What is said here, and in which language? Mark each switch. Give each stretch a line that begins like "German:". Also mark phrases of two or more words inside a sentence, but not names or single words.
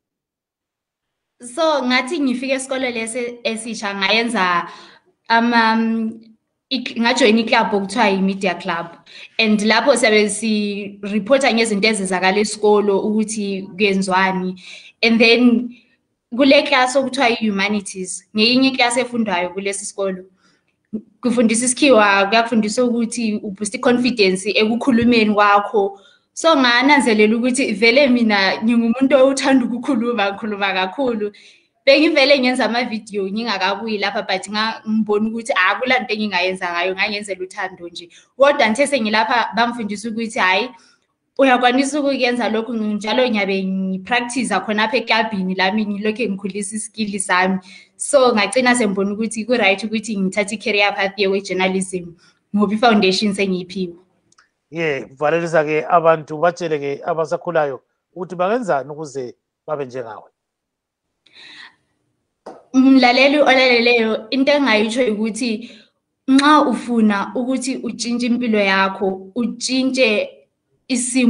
North Ndebele: So ngathi ngifike esikole lesi esisha ngayenza ngajoyina iclub okuthiwa yi-
English: media club,
North Ndebele: and lapho siyabe si-reporta ngezinto ezizakala esikolo ukuthi kuyenzwani.
English: And then
North Ndebele: kule class okuthiwa yi-humanities, ngeyinye iclass efundwayo kulesi sikolo, kufundisa isikhiwa, kuyafundisa ukuthi uboost i-confidence ekukhulumeni kwakho. So ngananzelela ukuthi vele mina ngingumuntu othanda ukukhuluma, ngikhuluma kakhulu. Bengivele ngenza ama-video ngingakabuyi lapha, but ngibona ukuthi akulanto engingayenza ngayo, ngangenzela uthando nje. Kodwa ngithe sengilapha bangifundisa ukuthi hayi uyakwanisa ukuyenza lokhu, njalo ngiyabe ngipractice khonapha eklabhini lami ngilokhu ngikhulisa iskill sami. So ngagcina sengibona ukuthi ku-right ukuthi ngithathe i-
English: career path
North Ndebele: ye-journalism ngoba i-foundation sengiyiphiwe. Kuvalelisa-ke abantu batshele-ke abasakhulayo ukuthi bangenzani ukuze babe njengawe. Mlaleli olaleleyo, into engayitsho ukuthi nxa ufuna ukuthi utshintshe impilo yakho, utshintshe isimo